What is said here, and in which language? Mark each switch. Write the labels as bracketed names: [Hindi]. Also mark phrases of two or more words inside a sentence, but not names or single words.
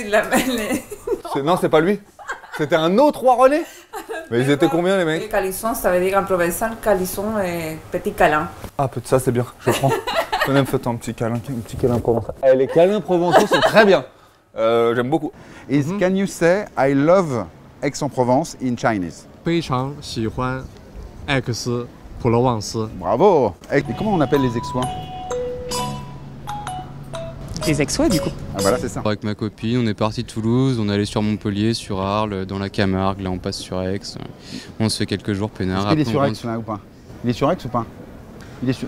[French] Non, c'est pas lui. C'était un autre roi René. Mais ils étaient combien les Les mecs? calissons, ça veut dire en provençal, calisson et petit câlin. Ah, peut-être ça c'est bien, je prends. Tenez, faites un petit câlin provençal. Eh, les câlins provençaux sont très bien. J'aime beaucoup. [English] Is can you say I love Aix-en-Provence in Chinese? [Chinese] 非常喜欢艾克斯普罗旺斯。 [French] Bravo. Et comment on appelle les Aixois? Les Aixois du coup. Ah voilà, c'est ça. Avec ma copine, on est parti de Toulouse, on est allé sur Montpellier, sur Arles, dans la Camargue, là on passe sur Aix. On se fait quelques jours peinards. Est-ce qu'il est après, sur on Aix rentre- là ou pas? Il est sur Aix ou pas? Il est sur...